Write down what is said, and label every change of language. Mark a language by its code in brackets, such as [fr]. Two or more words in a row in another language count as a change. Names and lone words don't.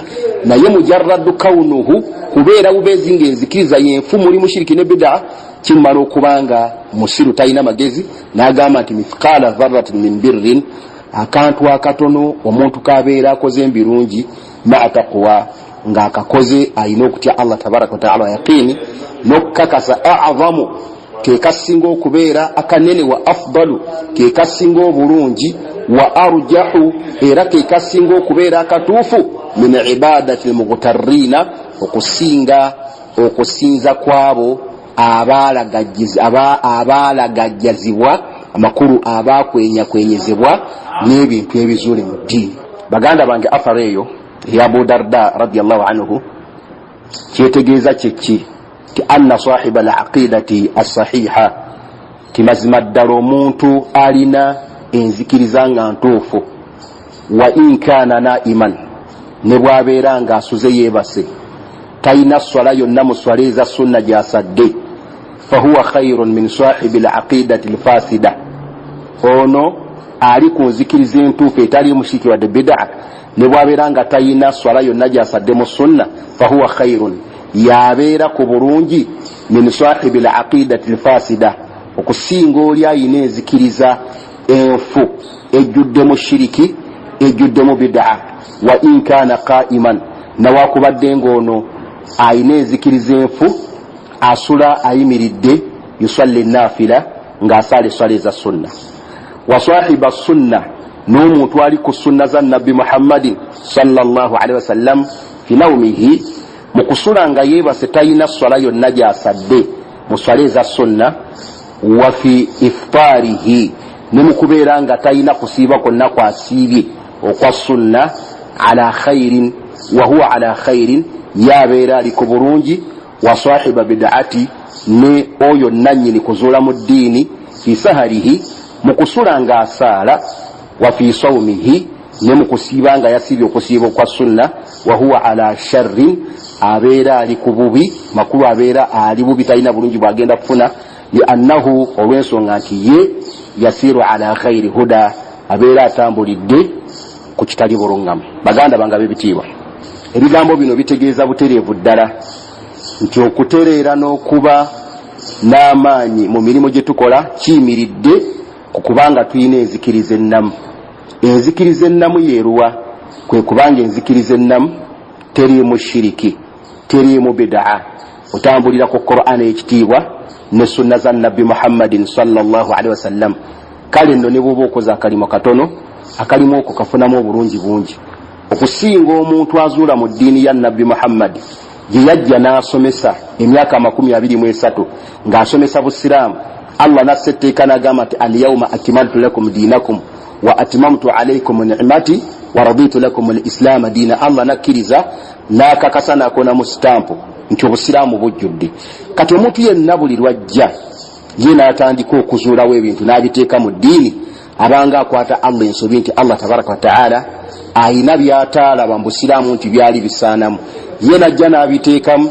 [lg] Naye [ar] مجرد كونه, [lg] kubeera bubeezi ng'enzikiriza yenfu muli mushiriki ne bid'a, kimmala okubanga musiru talina magezi. N'agamba nti [ar] مثقال ذرة من بر, [lg] akantu akatono omuntu kabeera akoze embirungi, ma'a taqwa ng'akakoze ayina okutya Allah tabaraka wa ta'ala, yaqini n'okukakasa, a'zamu ke kasinga okubeera akanene, [ar] وأفضل [lg] ke kasinga obulungi, [ar] وأرجح [lg] era ke kasinga okubeera akatuufu, [ar] من عبادة المغترين, [lg] okusinza kwabo abaalagajjazibwa amakulu, abaakwenyakwenyezebwa n'ebintu ebizuule mu ddiini. Baganda bange athara eyo ya Abu Darda [ar] رضي الله عنه [lg] kyetegeeza kyeki ti [ar] أن صاحب العقيدة الصحيحة, [lg] ti mazima ddala omuntu alina enzikiriza nga ntuufu, wa [ar] إن كان نائما, [lg] ne bw'abeera nga asuze yeebase, talina swala yonna mu swala eza sunna gy'asadde, [ar] فهو خير من صاحب العقيدة الفاسدة, [lg] ono ali ku nzikiriza entuufu etali mushiriki wadde bid'a, ne bw'abeera nga talina swala yonna gy'asadde mu sunna, [ar] فهو خير, [lg] yabeera ku bulungi, [ar] من صاحب العقيدة الفاسدة, [lg] okusinga oli ayina enzikiriza enfu ejjudde mu shiriki, ejjudde mu bid'a, [ar] وإن كان قائما, [lg] nawakubadde ng'ono ayina enzikiriza enfu asula ayimiridde, [ar] يصلي نافلة [lg] ng'asaala essala eza sunna. [ar] وصاحب السنة, [lg] n'omuntu ali ku sunna za nabbi Muhammadin [ar] صلى الله عليه وسلم في نومه [lg] mu kusula nga yeebase talina swala yonna gy'asadde mu swala eza sunna, [ar] وفي إفطاره [lg] ne mu kubeera nga talina kusiiba kwonna kwasiibye okwa sunna, [ar] على خير وهو على خير, [lg] yabeera ali ku bulungi, [ar] وصاحب البدعة [lg] ne oyo nannyini kuzuula mu ddiini, [ar] في سهره [lg] mu kusula nga asaala, [ar] وفي صومه [lg] ne mu kusiiba nga yasiibye okusiiba kwa sunna, [ar] وهو على شر [lg] abeera ali ku bubi makulu, abeera ali bubi talina bulungi bwagenda kufuna, [ar] لأنه [lg] olw'ensonga nti ye [ar] يسير على غير هدى [lg] abeera atambulidde ku kitali bulungamu. Baganda bange b'ebitiibwa, ebigambo bino bitegeeza butereevu ddala nti okutereera n'okuba n'amaanyi mu mirimu gye tukola kiyimiridde ku kubanga tulina enzikiriza ennamu. Enzikiriza ennamu yeeruwa? Kwe kubanga enzikiriza ennamu teriimu shiriki, teriimu bid'a, otambulira ku Qur'an ekitiibwa ne sunna za nabbi Muhammadin [ar] صلى الله عليه وسلم. [lg] Kale nno ne bw'oba okoze akalimo katono, akalimu okwo kafunamu obulungi bungi okusinga omuntu azuula mu ddiini ya nabbi Muhammad gye yajja n'asomesa emyaka 23 ng'asomesa busiraamu. [ar] Allah [lg] nasse etteeka n'agamba nti [ar] اليوم أكملت لكم دينكم وأتممت عليكم نعمتي ورضيت لكم الإسلام دينا. [lg] Allah nakkiriza n'akakasa n'akona mu stampu nti obusiraamu bujjudde. Kati omuntu yenna buli lwajja ye n'atandika okuzuulawo ebintu n'abiteeka mu ddiini, abanga akwata Allah ensobi nti Allah [ar] تبارك وتعالى [lg] ayina by'ataalaba mu busiraamu nti byali bisaanamu, ye najja n'abiteekamu.